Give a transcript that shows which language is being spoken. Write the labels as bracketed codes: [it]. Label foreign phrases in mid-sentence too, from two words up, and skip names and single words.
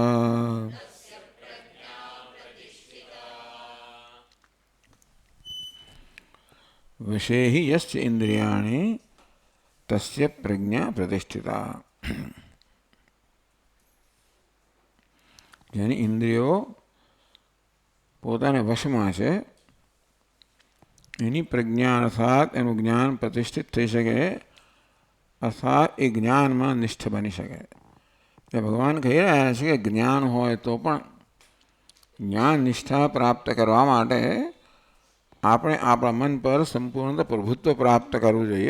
[sa] वशे हि यस्य इंद्रियाणि तस्य प्रज्ञा प्रतिष्ठिता। [gu] યાની ઇંદ્રિયો પોતાના વશમાં છે, એની પ્રજ્ઞા અર્થાત એનું જ્ઞાન પ્રતિષ્ઠિત થઈ શકે, અર્થાત એ જ્ઞાનમાં નિષ્ઠ બની શકે. એટલે ભગવાન કહી રહ્યા છે કે જ્ઞાન હોય તો પણ જ્ઞાન નિષ્ઠા પ્રાપ્ત કરવા માટે આપણે આપણા મન પર સંપૂર્ણ પ્રભુત્વ પ્રાપ્ત કરવું જોઈએ.